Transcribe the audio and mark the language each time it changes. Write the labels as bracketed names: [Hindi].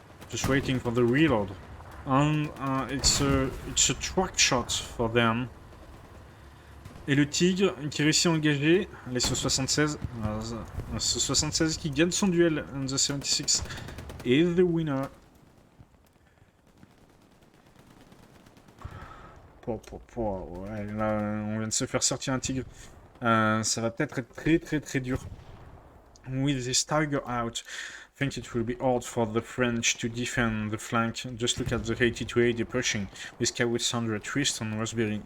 [English] Just waiting for the reload. And it's a track shot for them. [French] Et le Tigre qui réussit à engager les SO-76. SO-76 qui gagne son duel. [English] And the 76 is the winner. [French] Ouais, là, on vient de se faire sortir un Tigre. Ça va peut-être être très dur. [English] With this Tiger out, I think it will be hard for the French to defend the flank. Just look at the 8280 pushing with Kawit Sandra, Tristan, Raspberry.